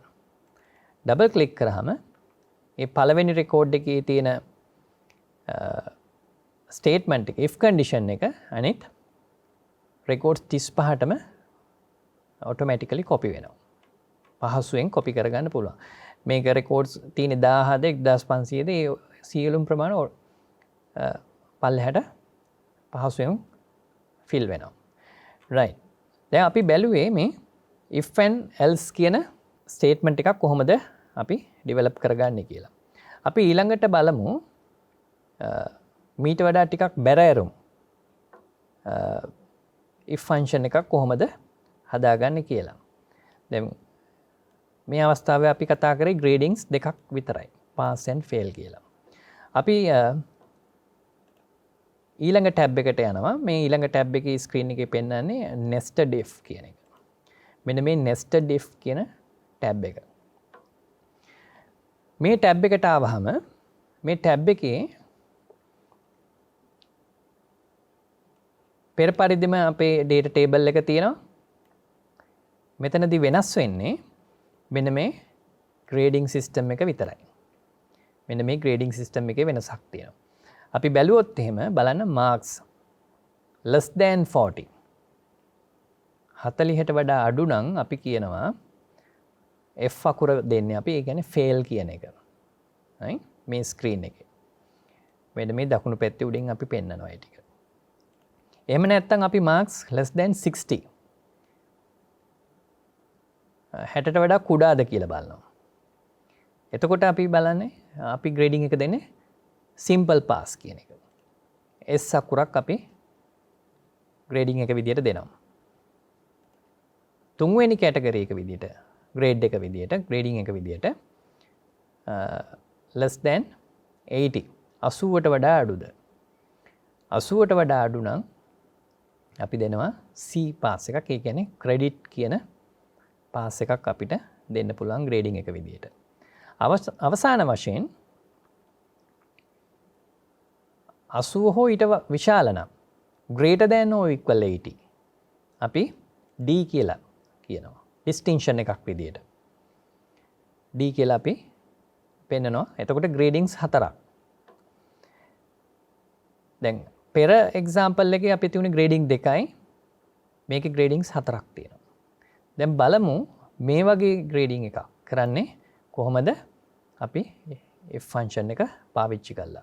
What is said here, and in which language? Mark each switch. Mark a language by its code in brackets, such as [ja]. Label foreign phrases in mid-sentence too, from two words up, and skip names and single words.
[en] double click [si] කරාම මේ පළවෙනි රෙකෝඩ් එකේ තියෙන ස්ටේට්මන්ට් එක [en] if condition [si] එක අනිත් රෙකෝඩ්ස් 35ටම [en] automatically copy [si] වෙනවා. පහසුවෙන් copy කරගන්න පුළුවන්. මේක රෙකෝඩ්ස් තියෙන 1000ද 1500ද ඒ සියලුම ප්‍රමාණ පල්ලෙහාට පහසුවෙන් fill වෙනවා. right. දැන් අපි බැලුවේ මේ [en] if and else [si] කියන ස්ටේට්මන්ට් එකක් කොහොමද අපි ඩෙවලොප් කරගන්නේ කියලා. අපි ඊළඟට බලමු මීට වඩා ටිකක් බැරෑරුම් if ෆන්ක්ෂන් එකක් කොහොමද හදාගන්නේ කියලා. දැන් මේ අවස්ථාවේ අපි කතා කරේ ග්‍රේඩින්ග්ස් දෙකක් විතරයි. [en] pass and fail [si] කියලා. අපි ඊළඟ ටැබ් එකට යනවා. මේ ඊළඟ ටැබ් එකේ ස්ක්‍රීන් එකේ පෙන්වන්නේ [en] nested if [si] කියන එක. මෙන්න මේ [en] nested if [si] කියන ටැබ් එක. මේ ටැබ් එකට ආවහම මේ ටැබ් එකේ පෙර පරිදිම අපේ [en] data table [si] එක තියෙනවා. මෙතනදී වෙනස් වෙන්නේ මෙන්න මේ [en] grading system [si] එක විතරයි. මෙන්න මේ [en] grading system [si] එකේ වෙනසක් තියෙනවා. අපි බැලුවොත් එහෙම බලන්න [en] marks less than 40 [si] 40ට වඩා අඩු නම් අපි කියනවා F අකුර දෙන්නේ අපි ඒ කියන්නේ fail කියන එක. හරි මේ ස්ක්‍රීන් එකේ. මෙන්න මේ දකුණු පැත්තේ උඩින් අපි පෙන්නනවා ඒ ටික. එහෙම නැත්නම් අපි [en] marks less than 60 [si] 60ට වඩා කුඩාද කියලා බලනවා. එතකොට අපි බලන්නේ අපි grading එක දෙන්නේ [en] simple pass [si] කියන එක. S අකුරක් අපි grading එක විදියට දෙනවා. තුන්වෙනි කැටගරි එක විදියට grade එක විදියට grading එක විදියට [en] less than 80 [si] 80ට වඩා අඩුද 80ට වඩා අඩු නම් අපි දෙනවා [en] C pass [si] එකක්. ඒ කියන්නේ credit කියන pass එකක් අපිට දෙන්න පුළුවන් grading එක විදියට. අවසාන වශයෙන් 80 හෝ ඊට විශාල නම් [en] greater than or equal 80 [si] අපි D කියලා කියනවා. distinction එකක් විදියට D කියලා අපි පෙන්නනවා. එතකොට gradings 4ක්. දැන් පෙර example එකේ අපි තියුනේ grading 2යි. මේකේ gradings 4ක් තියෙනවා. දැන් බලමු මේ වගේ grading එකක් කරන්නේ කොහොමද අපි [en] if function [si] එක පාවිච්චි කරලා.